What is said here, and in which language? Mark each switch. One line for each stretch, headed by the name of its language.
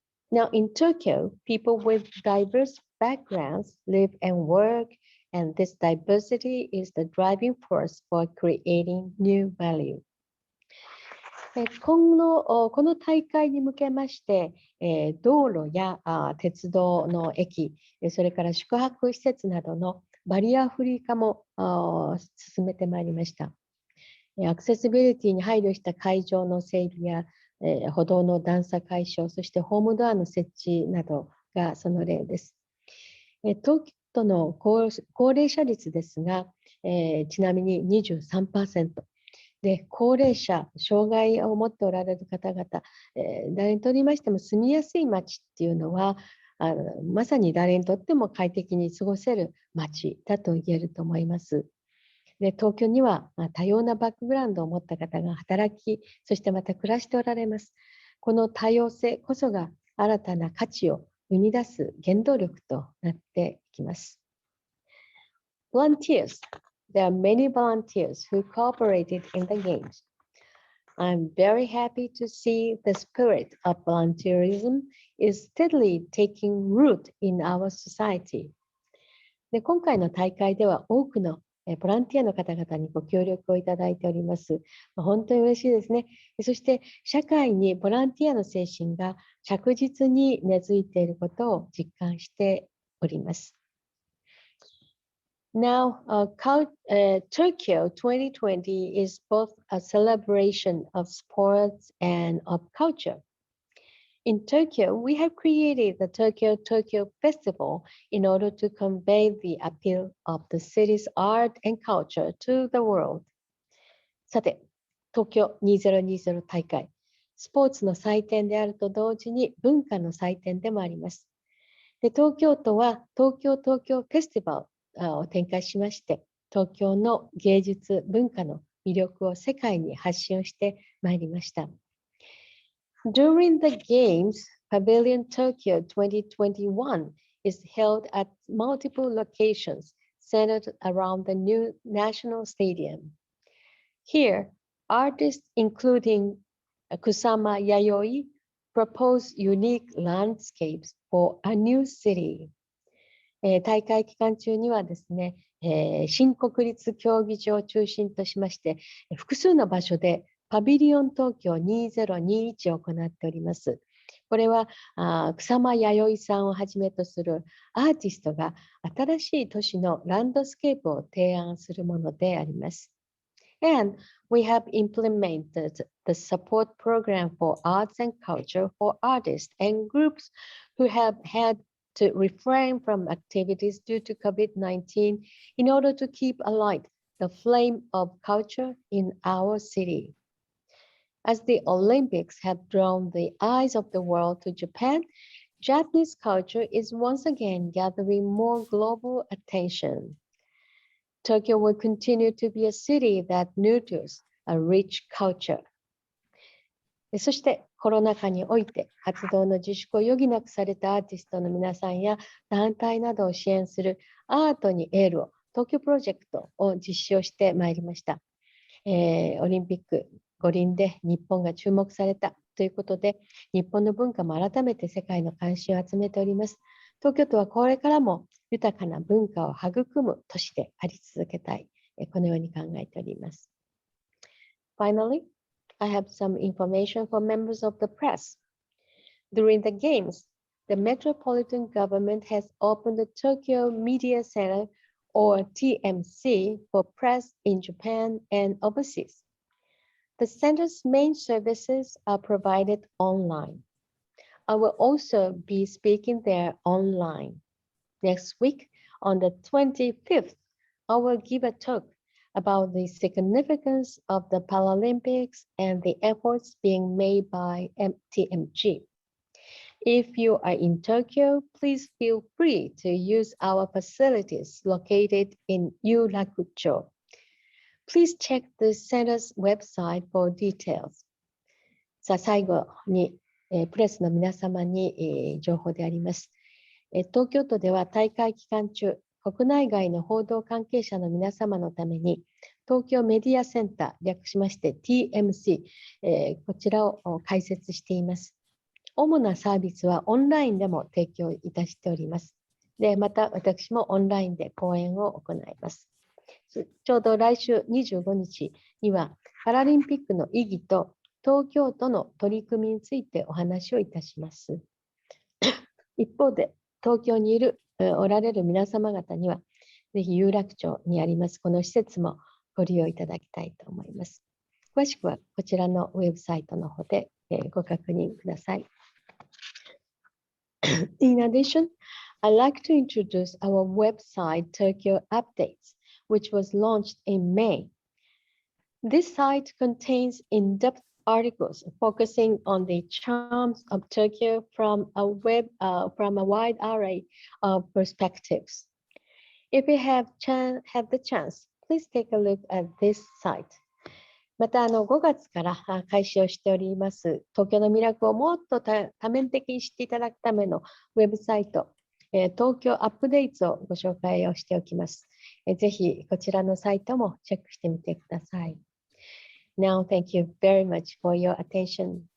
English: Now in Tokyo, people with diverse backgrounds live and work, and this diversity is the driving force for creating new value.
Japanese: この大会に向けまして、道路や鉄道の駅、それから宿泊施設などのバリアフリー化も進めてまいりました。アクセシビリティに配慮した会場の整備や、歩道の段差解消、そしてホームドアの設置などがその例です。東京都の高齢者率ですが、ちなみに 23%。で、高齢者、障害を持っておられる方々、誰にとりましても住みやすい街っていうのは、まさに誰にとっても快適に過ごせる街だと言えると思います。で、東京には多様なバックグラウンドを持った方が働き、そしてまた暮らしておられます。この多様性こそが新たな価値を生み出す原動力となっていきます。
English: Volunteers. There are many volunteers who cooperated in the games. I'm very happy to see the spirit of volunteerism is steadily taking root in our society.
Japanese: で、今回の大会では多くのボランティアの方々にご協力をいただいております。本当に嬉しいですね。そして社会にボランティアの精神が着実に根付いていることを実感しております。
English: Now, Tokyo 2020 is both a celebration of sports and of culture. In Tokyo, we have created the Tokyo Festival in order to convey the appeal of the city's art and culture to the world.
Japanese: さて、東京2020大会、スポーツの祭典であると同時に文化の祭典でもあります。で、東京都は東京フェスティバルを展開しまして、東京の芸術文化の魅力を世界に発信してまいりました。
English: During the Games, Pavilion Tokyo 2021 is held at multiple locations centered around the new National Stadium. Here, artists including Kusama Yayoi propose unique landscapes for a new city.
Japanese: 大会期間中にはですね、新国立競技場を中心としまして、複数の場所でパビリオン東京2021を行っております。これは草間彌生さんをはじめとするアーティストが新しい都市のランドスケープを提案するものであります。
English: And we have implemented the support program for arts and culture for artists and groups who have had to refrain from activities due to COVID-19 in order to keep alight the flame of culture in our city. As the Olympics have drawn the eyes of the world to Japan, Japanese culture is once again gathering more global attention. Tokyo will continue to be a city that nurtures a rich culture.
Japanese: そしてコロナ禍において活動の自粛を余儀なくされたアーティストの皆さんや団体などを支援するアートにエールを東京プロジェクトを実施をしてまいりました。オリンピック五輪で日本が注目されたということで、日本の文化も改めて世界の関心を集めております。東京都はこれからも豊かな文化を育む都市であり続けたい、このように考えております。
English: Finally, I have some information for members of the press. During the Games, the Metropolitan Government has opened the Tokyo Media Center or TMC for press in Japan and overseas. The center's main services are provided online. I will also be speaking there online. Next week, on the 25th, I will give a talk about the significance of the Paralympics and the efforts being made by TMG. If you are in Tokyo, please feel free to use our facilities located in Yuriko. Please check the center's website for details.
Japanese: さあ、最後に、プレスの皆様に、情報であります。東京都では大会期間中、国内外の報道関係者の皆様のために、東京メディアセンター、略しまして TMC、こちらを開設しています。主なサービスはオンラインでも提供いたしております。で、また私もオンラインで講演を行います。ちょうど来週25日には、パラリンピックの意義と東京都の取り組みについてお話をいたします。一方で、東京におられる皆様方には、ぜひ有楽町にありますこの施設もご利用いただきたいと思います。詳しくはこちらのウェブサイトの方でご確認ください。
English: In addition, I'd like to introduce our website Tokyo Updates, which was launched in May. This site contains in-depth articles focusing on the charms of Tokyo from a wide array of perspectives. If you have the chance, please take a look at this site.
Japanese: また5月から開始をしております東京の魅力をもっと多面的に知っていただくためのウェブサイト、東京アップデートをご紹介をしておきます。ぜひこちらのサイトもチェックしてみてください。
English: Now, thank you very much for your attention.